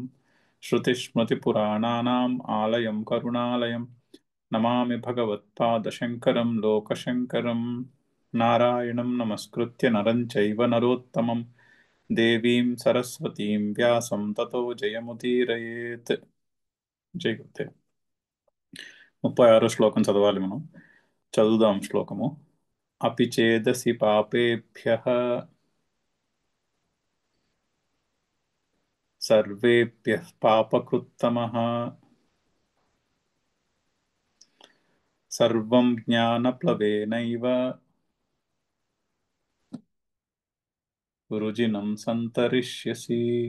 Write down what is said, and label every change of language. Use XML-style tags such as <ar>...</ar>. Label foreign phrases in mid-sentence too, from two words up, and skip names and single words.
<sa>श्रुतिस्मृतिपुराणानाम् आलयं करुणालयं नमामि भगवत्पादशङ्करं लोकशङ्करं। नारायणं नमस्कृत्य नरं चैव नरोत्तमं देवीं सरस्वतीं व्यासं ततो जयमुदीरयेत्.</sa> <hi>जय गुरुदेव.</hi> <te>36 శ్లోకం చదవాలి మనం. చదువుదాం శ్లోకము.</te> <sa>అపి చేదసి పాపేభ్యః సర్వేభ్యః పాపకృత్తమః సర్వం జ్ఞానప్లవేనైవ వృజినం సంతరిష్యసి.</sa>